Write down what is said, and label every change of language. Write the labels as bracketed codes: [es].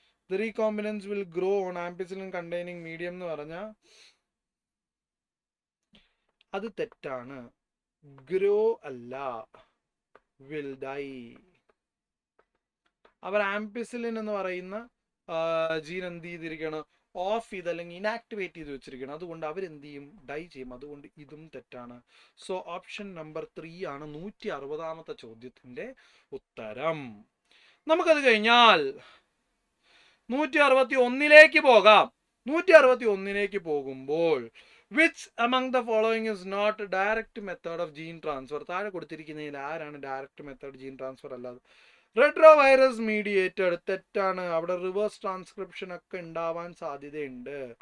[en] The recombinants will grow on ampicillin containing medium [ml] എന്ന് പറഞ്ഞാൽ അത് തെറ്റാണ്. ഗ്രോ അല്ല, [en] will die. [ml] അവർ ആംപിസിലിൻ എന്ന് പറയുന്ന ജീൻ എന്ത് ചെയ്തിരിക്കണം? ഓഫ് ചെയ്ത് അല്ലെങ്കിൽ ഇനാക്ടിവേറ്റ് ചെയ്ത് വെച്ചിരിക്കണം. അതുകൊണ്ട് അവരെന്ത് ചെയ്യും? ഡൈ ചെയ്യും. അതുകൊണ്ട് ഇതും തെറ്റാണ്. സോ ഓപ്ഷൻ നമ്പർ 3 ആണ് 160-ാമത്തെ ചോദ്യത്തിന്റെ ഉത്തരം. നമുക്കത് കഴിഞ്ഞാൽ 161-ലേക്ക് പോകാം. 161-ലേക്ക് പോകുമ്പോൾ [en] which among the following is not direct method of gene transfer? [ml] താഴെ കൊടുത്തിരിക്കുന്നതിൽ ആരാണ് ഡയറക്റ്റ് മെത്തേഡ് ജീൻ ട്രാൻസ്ഫർ അല്ലാതെ? റെട്രോ വൈറസ് മീഡിയേറ്റഡ് തെറ്റാണ്. അവിടെ റിവേഴ്സ് ട്രാൻസ്ക്രിപ്ഷൻ ഒക്കെ ഉണ്ടാവാൻ സാധ്യതയുണ്ട്.